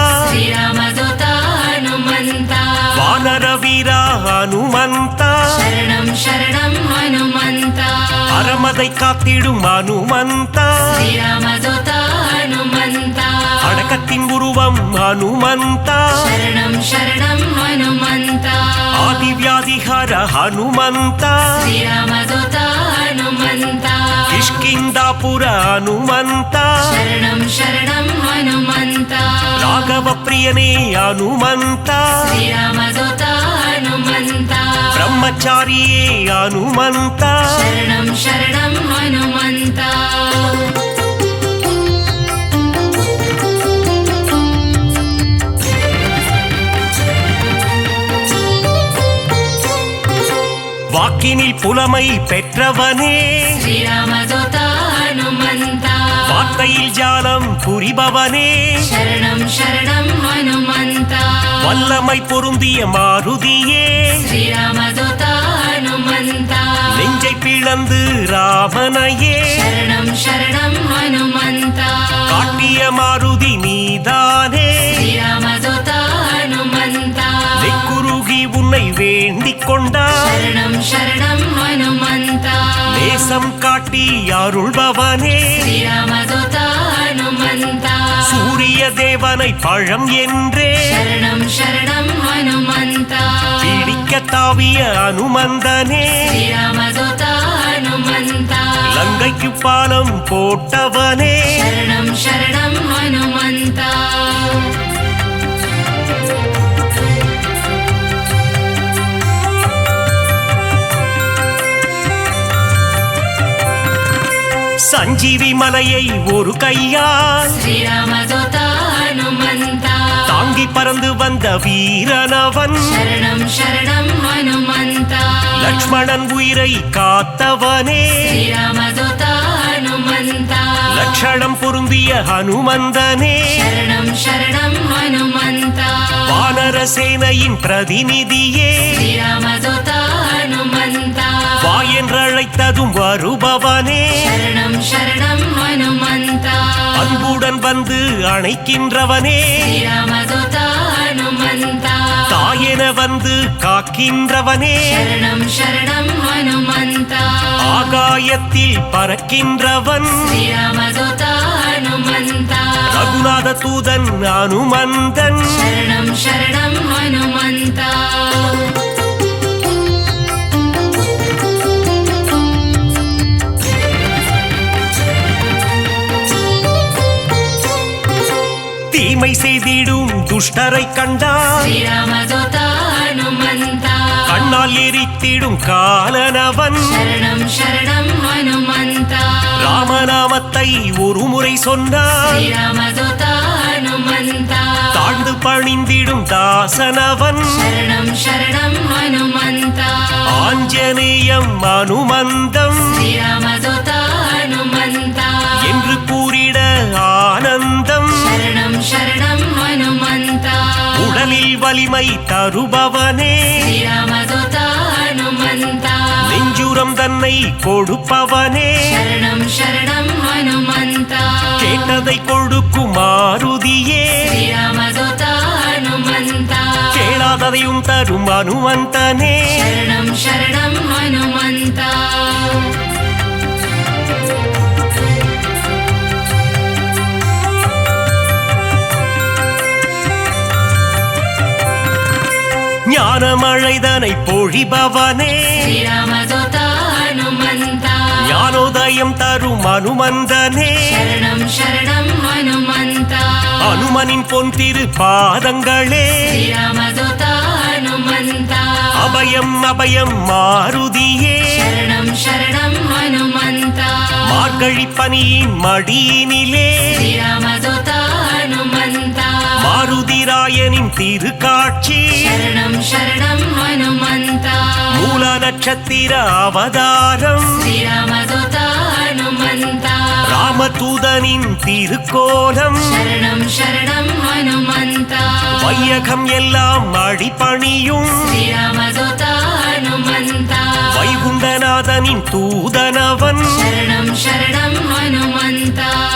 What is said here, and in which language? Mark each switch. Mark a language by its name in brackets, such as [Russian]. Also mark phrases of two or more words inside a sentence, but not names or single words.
[Tamil] ஸ்ரீராமதூதா ஹனுமந்தா வானர வீரா ஹனுமந்தா சரணம் சரணம் ஹனுமந்தா அறமதை காத்திடும் ஹனுமந்தா ஸ்ரீராமதூதா ஹனுமந்தா நாடகத்தின் உருவம் ஹனுமந்தா [Sanskrit] शरणं शरणं हनुमन्ता [Tamil] ஆதிவியாதிகார ஹனுமந்தா [Sanskrit] श्रीरामदूता हनुमन्ता [Tamil] கிஷ்கிந்தாபுர ஹனுமந்தா [Sanskrit] शरणं शरणं हनुमन्ता [Tamil] ராகவ பிரியனே ஹனுமந்தா [Sanskrit] श्रीरामदूता हनुमन्ता [Tamil] பிரம்மச்சாரியே ஹனுமந்தா [Sanskrit] शरणं शरणं हनुमन्ता [Tamil] வாக்கினில் புலமை பெற்றவனே [Sanskrit] श्रीरामदूता हनुमन्ता [Tamil] வார்த்தையில் ஜாலம் புரிபவனே [Sanskrit] शरणं शरणं हनुमन्ता [Tamil] வல்லமை பொருந்திய மாருதியே [Sanskrit] श्रीरामदूता हनुमन्ता [Tamil] நெஞ்சை பிளந்து ராமனையே [Sanskrit] शरणं शरणं हनुमन्ता [Tamil] காட்டிய மாருதி நீதானே [Sanskrit] श्रीरामदूता हनुमन्ता [Tamil] நெக்குருகி உன்னை வேண்டிக் கொண்டார் [Sanskrit] शरणं शरणं हनुमन्ता [Tamil] நேசம் காட்டி அருள்பவனே [Sanskrit] श्रीरामदूता हनुमन्ता [Tamil] சூரிய தேவனை பழம் என்றே [Sanskrit] शरणं शरणं हनुमन्ता [Tamil] பிடிக்க தாவிய அனுமந்தனே [Sanskrit] श्रीरामदूता हनुमन्ता [Tamil] லங்கைக்கு பாலம் போட்டவனே [Sanskrit] शरणं शरणं हनुमन्ता [Tamil] சஞ்சீவி மலையை ஒரு கையால் [Sanskrit] श्रीरामदूता हनुमन्ता [Tamil] தாங்கி பறந்து வந்த வீரனவன் [Sanskrit] शरणं शरणं हनुमन्ता [Tamil] லக்ஷ்மணன் உயிரை காத்தவனே [Sanskrit] श्रीरामदूता हनुमन्ता [Tamil] லட்சணம் பொருந்திய ஹனுமந்தனே [Sanskrit] शरणं शरणं हनुमन्ता [Tamil] வானர சேனையின் பிரதிநிதியே [Sanskrit] श्रीरामदूता हनुमन्ता [Tamil] வா என்றழைத்ததும் வருபவனே [Sanskrit] शरणं शरणं हनुमन्ता [Tamil] அன்புடன் வந்து அணைக்கின்றவனே [Sanskrit] श्रीरामदूता हनुमन्ता [Tamil] தாயென வந்து காக்கின்றவனே [Sanskrit] शरणं शरणं हनुमन्ता [Tamil] ஆகாயத்தில் பறக்கின்றவன் [Sanskrit] श्रीरामदूता हनुमन्ता [Tamil] ரகுநாத தூதன் அனுமந்தன் [Sanskrit] शरणं शरणं हनुमन्ता [Tamil] தீமை செய்திடும் துஷ்டரை கண்டால் [Sanskrit] श्रीरामदूता हनुमन्ता [Tamil] கண்ணால் எரித்திடும் காலனவன் [Sanskrit] शरणं शरणं हनुमन्ता [Tamil] ராமநாமத்தை ஒரு முறை சொன்னால் [Sanskrit] श्रीरामदूता हनुमन्ता [Tamil] தாழ்ந்து பணிந்திடும் தாசனவன் [Sanskrit] शरणं शरणं हनुमन्ता [Tamil] ஆஞ்சநேயம் அனுமந்தம் [Sanskrit] श्रीरामदूता हनुमन्ता [Tamil] என்று கூறிட ஆனந்தம் [Sanskrit] शरणं शरणं हनुमन्ता [Tamil] உடலில் வலிமை தருபவனே [Sanskrit] श्रीरामदूता हनुमन्ता [Tamil] நெஞ்சுரம் தன்னை கொடுப்பவனே [Sanskrit] शरणं शरणं हनुमन्ता [Tamil] கேட்டதை கொடுக்கும் மாருதியே [Sanskrit] श्रीरामदूता हनुमन्ता [Tamil] கேளாததையும் தரும் அனுமந்தனே [Sanskrit] शरणं शरणं हनुमन्ता [Tamil] ஞானமழைதனை பொழிபவனே [Sanskrit] श्रीरामदूता हनुमन्ता [Tamil] ஞானோதயம் தரும் அனுமந்தனே [Sanskrit] शरणं शरणं हनुमन्ता [Tamil] அனுமனின் பொன் திரு பாதங்களே [Sanskrit] श्रीरामदूता हनुमन्ता [Tamil] அபயம் அபயம் மாருதியே [Sanskrit] शरणं शरणं हनुमन्ता [Tamil] மார்கழி பனியின் மடியினிலே [Sanskrit] श्रीरामदूता हनुमन्ता [Tamil] மாருதிராயனின் திருக்காட்சி [Sanskrit] शरणं शरणं हनुमन्ता [Tamil] மூல நட்சத்திர அவதாரம் [Sanskrit] श्रीरामदूता हनुमन्ता [Tamil] ராமதூதனின் திருக்கோலம் [Sanskrit] शरणं शरणं हनुमन्ता [Tamil] வையகம் எல்லாம் அடிபணியும் [Sanskrit] श्रीरामदूता हनुमन्ता [Tamil] வைகுண்டநாதனின் தூதனவன் [Sanskrit] शरणं शरणं हनुमन्ता